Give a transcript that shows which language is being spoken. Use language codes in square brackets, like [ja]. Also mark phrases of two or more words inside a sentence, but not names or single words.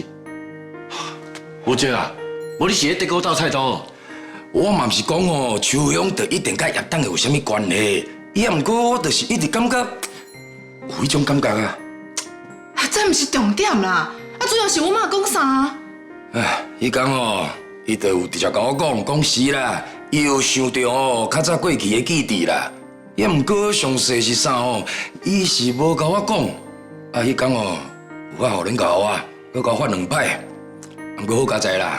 [nan] 姑姐啊，无你是咧德国斗菜刀？我嘛毋是讲哦，秋香就一定甲叶董有啥物关系，也毋过我就是一直感觉有迄种感觉啊。啊，这毋是重点啦，啊，主要是我妈讲啥？唉，伊讲哦，伊就有直接甲我讲是啦，伊有想到哦较早过去的记忆啦，也毋过详细是啥哦，伊是无甲我讲。啊，伊讲哦，有法互恁教我，佮甲我发2摆，毋过好佳哉啦。